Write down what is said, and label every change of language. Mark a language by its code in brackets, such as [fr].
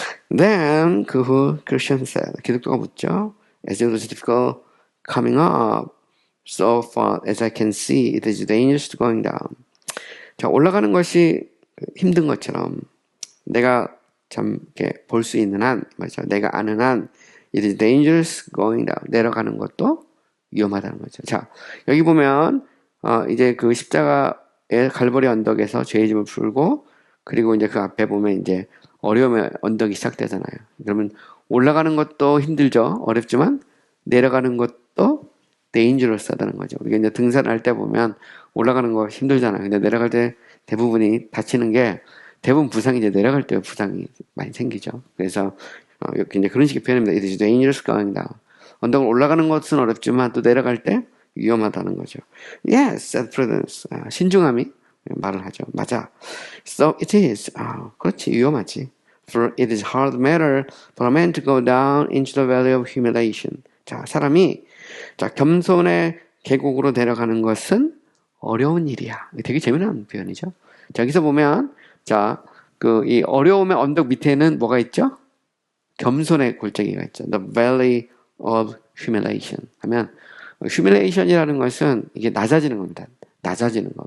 [ko] Then 그 후 [en] Christian said, [ko] 기독교가 묻죠. [en] As it was difficult coming up, so far as I can see, it is dangerous going down. [ko] 자, 올라가는 것이 힘든 것처럼 내가 참 이렇게 볼 수 있는 한, 맞죠? 내가 아는 한, [en] it is dangerous going down. [ko] 내려가는 것도 위험하다는 거죠. 자, 여기 보면 이제 그 십자가의 갈보리 언덕에서 죄의 짐을 풀고, 그리고 이제 그 앞에 보면 이제 어려움의 언덕이 시작되잖아요. 그러면 올라가는 것도 힘들죠. 어렵지만 내려가는 것도 dangerous하다는 거죠. 우리가 이제 등산할 때 보면 올라가는 거 힘들잖아요. 근데 내려갈 때 대부분이 다치는 게 대부분 부상이 이제 내려갈 때 부상이 많이 생기죠. 그래서 이제 그런 식의 표현입니다. [en] It is dangerous going down. [ko] 언덕을 올라가는 것은 어렵지만 또 내려갈 때 위험하다는 거죠. [en] Yes, said Prudence. [ko] 신중함이 말을 하죠. 맞아. [en] So it is. [ko] 그렇지, 위험하지. [en] For it is hard matter for a man to go down into the valley of humiliation. [ko] 자, 사람이 겸손의 계곡으로 내려가는 것은 어려운 일이야. 되게 재미난 표현이죠. 자, 여기서 보면 이 어려움의 언덕 밑에는 뭐가 있죠? 겸손의 골짜기가 있죠. [en] The valley of humiliation [ko] 하면 humiliation이라는 것은 이게 낮아지는 겁니다. 낮아지는 거.